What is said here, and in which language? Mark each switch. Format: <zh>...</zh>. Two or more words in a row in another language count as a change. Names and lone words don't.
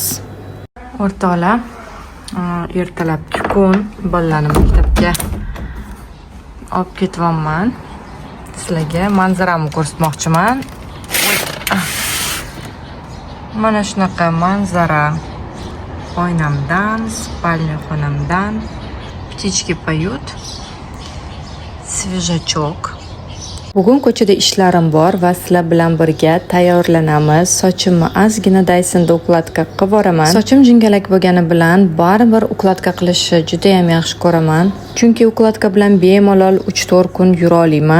<uz>O'rtoqlar, ertalabki kun bolalarni maktabga olib ketyapman. Sizlarga manzaramni ko'rsatmoqchiman. Mana shunaqa manzara. Oynamdan, spalniy xonamdan.</uz> <ru>Птички поют. Свежачок.</ru> <uz>Bugun ko'chada ishlarim bor va sizlar bilan birga tayyorlanamiz. Sochimni ozgina Dysonda ukladka qilib boraman. Sochim jingalak bo'lgani bilan baribir ukladka qilishni juda ham yaxshi ko'raman. Chunki ukladka bilan bemalol 3-4 kun yura olaman.</uz>